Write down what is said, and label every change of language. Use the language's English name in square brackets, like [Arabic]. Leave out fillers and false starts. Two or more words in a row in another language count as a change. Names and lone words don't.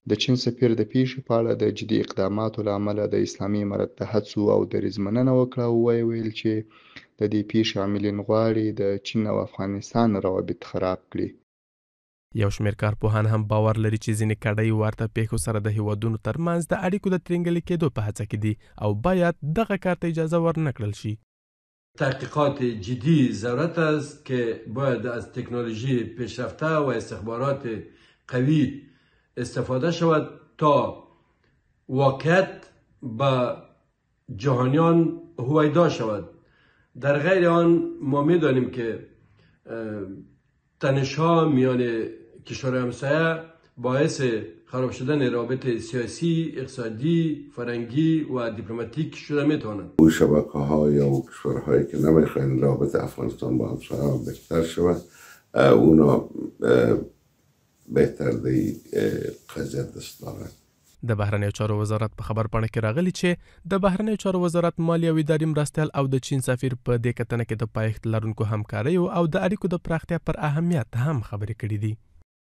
[Pashto] د چین سفیر د پیښې په اړه د جدي اقداماتو له امله د اسلامي امارت د هڅو او دریځ مننه وکړه او ویل چې د دې پیښې عاملین غواړي د چین او افغانستان روابط خراب کړي. یو شمېر کارپوهان هم باور لري چې ځینې کډۍ ورته پیښو سره د هیوادونو ترمنځ د اړیکو د ترینګلي کېدو په هڅه کې دي او باید دغه کار ته اجازه ورنه کړل شي. [Persian] تحقیقات جدی ضرورت است که باید از تکنولوژی پیشرفته و استخبارات قوی استفاده شود تا واقعیت به جهانیان هویدا شود. در غیر آن ما می‌دانیم که تنش‌ها میان کشورهای همسایه باعث خراب شدن روابط سیاسی، اقتصادی، فرهنگی و دیپلماتیک شده میتواند. او شبکه‌ها یا کشورهایی که نمیخواین رابط افغانستان با همسایه‌ها بهتر شود اونا بهتر دی قضیه دست دارند. [Pashto] د بهرنیو چارو وزارت په خبرپاڼه کې راغلی چې د بهرنیو چارو وزارت مالیې او ادارې مرستیال او د چین سفیر په دې کتنه کې د پایښت لرونکو همکاریو او د اړیکو د پراختیا پر اهمیت هم خبرې کړې دي.